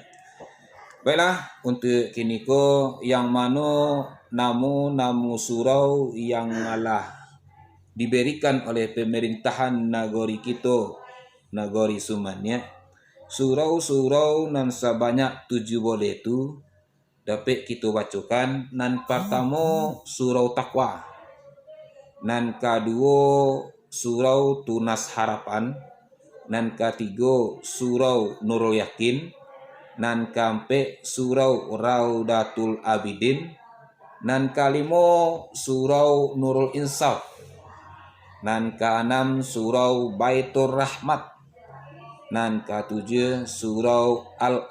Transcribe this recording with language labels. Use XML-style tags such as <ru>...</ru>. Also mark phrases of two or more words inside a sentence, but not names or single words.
<id>Baiklah, untuk</id> <min>kini ko</min> <id>yang mana namu surau yang malah diberikan oleh pemerintahan Nagori kita Nagori Sumania. Surau-surau nan sebanyak 7 boleh itu dapat kita bacakan. Nan pertama surau Takwa, nan kedua surau Tunas Harapan, nan ketiga surau Nurul Yakin, nan keempat surau Raudatul Abidin, nan kelima surau Nurul Insaf, nan keenam surau Baitur Rahmat, nan ketujuh surau Al</id>